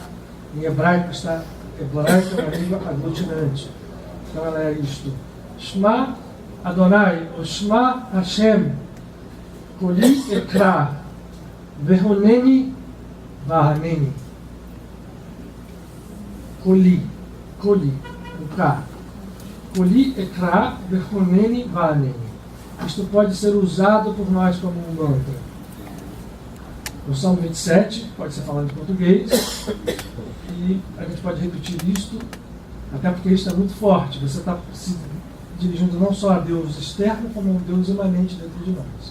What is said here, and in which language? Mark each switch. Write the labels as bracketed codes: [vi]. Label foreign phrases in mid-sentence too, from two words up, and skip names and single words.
[pt] Em hebraico está, hebraico é uma língua aglutinante. Então ela é isto: [he] שמע אדוני, [pt] ou [he] שמע השם, קולי אקרא, וחנני ועננִי. [pt] Koli, o K. [he] קולי אקרא, וחנני ועננִי. [pt] Isto pode ser usado por nós como um mantra. No Salmo 27, pode ser falado em português, e a gente pode repetir isto, até porque isto é muito forte. Você está se dirigindo não só a Deus externo, como a um Deus imanente dentro de nós.